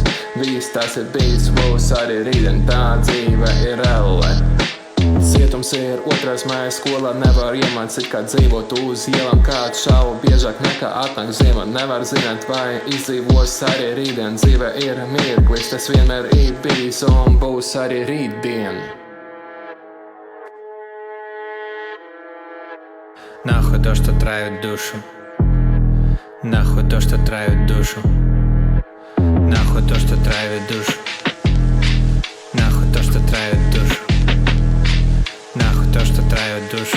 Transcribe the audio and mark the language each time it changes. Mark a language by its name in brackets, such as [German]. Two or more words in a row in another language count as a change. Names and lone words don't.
[Latvian] Viss tas ir bijis, būs arī rītdien, tā dzīve ir elle. Cietums ir 2. maija, skolā nevar iemācīt, kā dzīvot uz ielām. Kāds šaubu biežāk nekā atnāk ziema. Nevar zināt, vai izdzīvos arī rītdien. Dzīve ir mirklis, tas vienmēr ir bijis un būs arī rītdien. [Russian] Нахуй то, что травит душу. Нахуй то, что травит душу. Нахуй то, что травит душу. Нахуй то, что травит душу. Нахуй то, что травит душу.